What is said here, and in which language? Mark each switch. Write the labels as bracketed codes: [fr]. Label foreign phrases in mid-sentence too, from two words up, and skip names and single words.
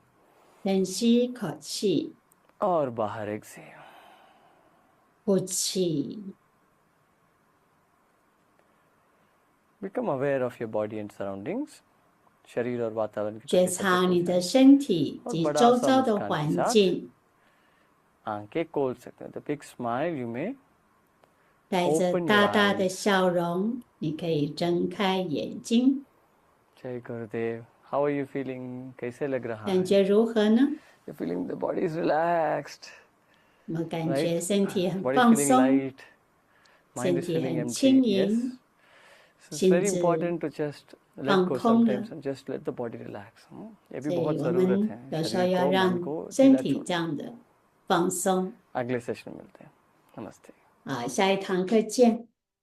[zh] 深吸一口气， [hi] और बाहर exhale। [zh] 呼气。 [en] Become aware of your body and surroundings। [hi] शरीर और वातावरण की [zh] 觉 [hi] प्रति [zh] 察你 [hi] सजग [zh] 的 [hi] हो [zh] 身体 [hi] और [zh] 及 [hi] बड़ा [zh] 周 [hi] सा [zh] 遭的 [hi] मुस्कान के [zh] 环 [hi] साथ [zh] 境， [hi] आंखें खोल सकते हैं। [en] The big smile you may [zh] 带着 [en] open your [zh] 大大的 [en] eyes। [zh] 笑容，你可以睁开眼睛。 [hi] जय गुरुदेव। [en] How are you feeling? [hi] कैसे लग रहा [zh] 感 [hi] है? [zh] 觉如何呢？ [en] You're feeling the body is relaxed, [zh] 我们感 [en] right? [zh] 觉身体很 [en] Body is [zh] 放 [en] feeling [zh] 松， [en] light, mind [zh] 身 [en] is [zh] 体 [en] feeling [zh] 很轻 [en] empty. Yes. [zh] 盈， [en] So it's [zh] 心 [en] very [zh] 智 [en] important to just let [zh] 放 [en] go [zh] 空了。 [en] sometimes and just let the body relax. [hi] ये भी [zh] 所以 [hi] बहुत [zh] 我 [hi] ज़रूरत [zh] 们 [hi] है [zh] 有时候 [hi] शरीर [zh] 要 [hi] को मन [zh] 让 [hi] को [zh] 身 [hi] ढीला [zh] 体 [hi] छोड़ना। [zh] 这样的放松。 [hi] अगले सेशन में मिलते हैं। नमस्ते। [zh] 好，下一堂课见。